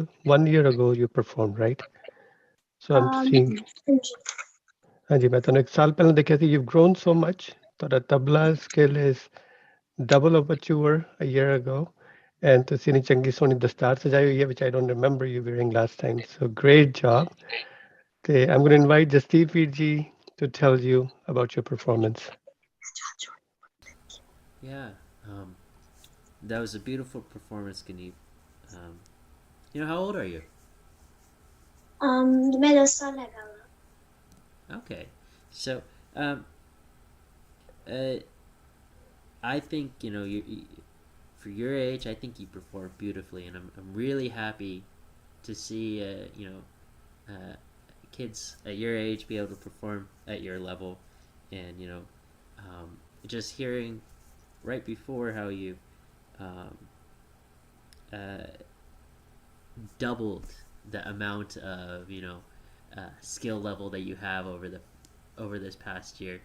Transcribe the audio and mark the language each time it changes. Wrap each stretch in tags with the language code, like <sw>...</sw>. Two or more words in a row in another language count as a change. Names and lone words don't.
<en>1 year ago you performed right so I'm seeing</en> <pa>ਹਾਂਜੀ ਮੈਂ ਤੁਹਾਨੂੰ ਇੱਕ ਸਾਲ ਪਹਿਲਾਂ ਦੇਖਿਆ ਸੀ</pa> <en>you've grown so much</en> <pa>ਤੁਹਾਡਾ ਤਬਲਾ</pa> <en>skill is double of what you were a year ago and</en> <pa>ਤੁਸੀਂ ਨੇ ਚੰਗੀ ਸੋਹਣੀ ਦਸਤਾਰ ਸਜਾਈ ਹੋਈ ਹੈ</pa> <en>which I don't remember you wearing last time so great job ਤੇ I'm going to invite Jasdeep Veer ji to tell you about your performance Yeah, that was a beautiful performance, Ganeep. How old are you?</en> <hi>मैं 10 साल लगा हुआ</hi> <en>Okay, so I think for your age, I think you performed beautifully, and I'm really happy to see kids at your age be able to perform at your level, and just hearing right before how you um, uh, doubled the amount of skill level that you have over this past year.</en>